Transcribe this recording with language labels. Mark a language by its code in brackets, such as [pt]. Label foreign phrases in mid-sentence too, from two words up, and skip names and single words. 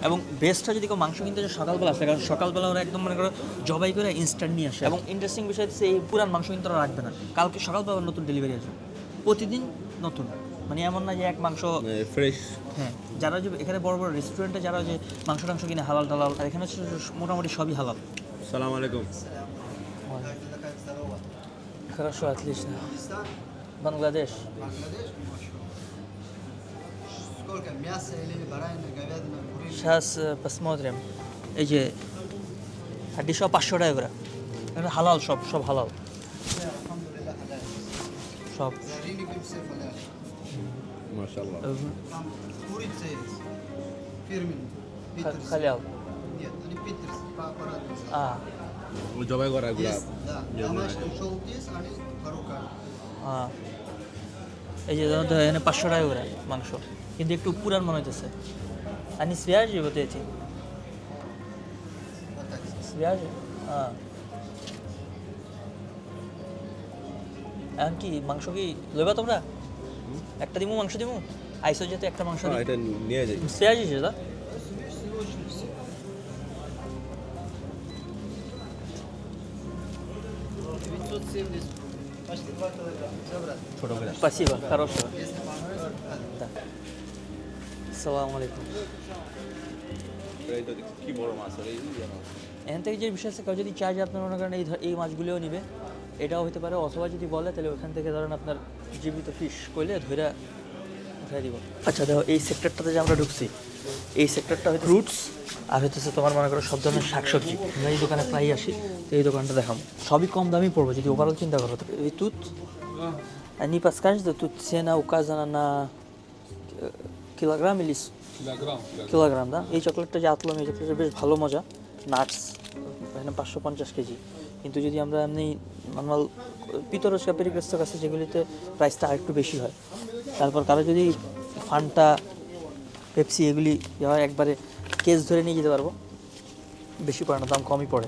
[bn] এবং বেস্টটা যদি কেউ মাংস কিনতে যায় সকালবেলা আসে, কারণ সকালবেলা ওরা একদম মনে করো জবাই করে ইনস্ট্যান্ট নিয়ে আসে। এবং ইন্টারেস্টিং বিষয় হচ্ছে এই পুরান মাংস কিন্তু ওরা রাখবে না, কালকে সকালবেলা নতুন ডেলিভারি আছে, প্রতিদিন নতুন। মানে এমন না যে এক মাংস ফ্রেশ। হ্যাঁ, যারা যে এখানে বড় বড় রেস্টুরেন্টে যারা যে মাংস টাংস কিনে হালাল টালাল, আর এখানে হচ্ছে মোটামুটি সবই হালাল। [ar] سلام عليكم. [ru] Хорошо, отлично. Бангладеш. Сколько мяса или баранина, говядина, курица? Сейчас посмотрим. [bn] এই যে হাড্ডি সব 500 টাকা করে। এটা হালাল, সব সব হালাল [ar] الحمد لله حلال. [bn] সব। [ru] Жареный все halal. [bn] মাশাআল্লাহ। [ru] Там курица есть, фирменный. Питерс. [bn] হালাল। [ru] Нет, они питерс, по-разному. А, [bn] ও জবাই করা এগুলা। [ru] Есть, да. Домашний желтый есть, они по рукам. [bn] এই যে ধরো এখানে 500 টাকা করে মাংস, কিন্তু একটু পুরান মনে হইতেছে। [ru] Они свежие вот эти? Вот так. Свежие? [bn] এখন কি মাংস কি লইবা তোমরা? একটা দিমু মাংস দিমু? আইসো যেতে একটা মাংস দিই। এটা নিয়ে যাই। [ru] Свежие, да? Очень все. 970 почти 2 килограмма. Забрать. [bn] ছোট করে। [ru] Спасибо, хорошего. Если понравится, Да. [ar] السلام عليكم. [bn] এটা কি বড় মাছ রে এই জানো। এখান থেকে যে বিষয় আছে, কেউ যদি চায় যে আপনার মনে করেন এই মাছগুলিও নিবে, এটাও হতে পারে। অথবা যদি বলে তাহলে ওখান থেকে ধরেন আপনার জীবিত ফিশ কইলে ধইরা উঠাই দিব। আচ্ছা দেখো, এই সেক্টরটাতে যে আমরা ঢুকছি, এই সেক্টরটা হয়তো ফ্রুটস আর হইতেছে তোমার মনে করো সব ধরনের শাকসবজি। আমরা এই দোকানে প্রায় আসি, তো এই দোকানটা দেখাম সবই কম দামই পড়বে যদি ওভারঅল চিন্তা করো। [ru] এই তুত не подскажете, тут цена указана на килограмм или [bn] কিলোগ্রাম, না? এই চকলেটটা যে আতলাম, এই চকলেটটা বেশ ভালো মজা, নাটস, এখানে 550 কেজি। কিন্তু যদি আমরা এমনি নর্মাল পিতরস্কা পেরিক্রেস্তক আছে যেগুলিতে প্রাইসটা আরেকটু বেশি হয়। তারপর কারো যদি ফান্টা পেপসি এগুলি হয় একবারে কেস ধরে নিয়ে যেতে পারবো, বেশি পড়ে না, দাম কমই পড়ে।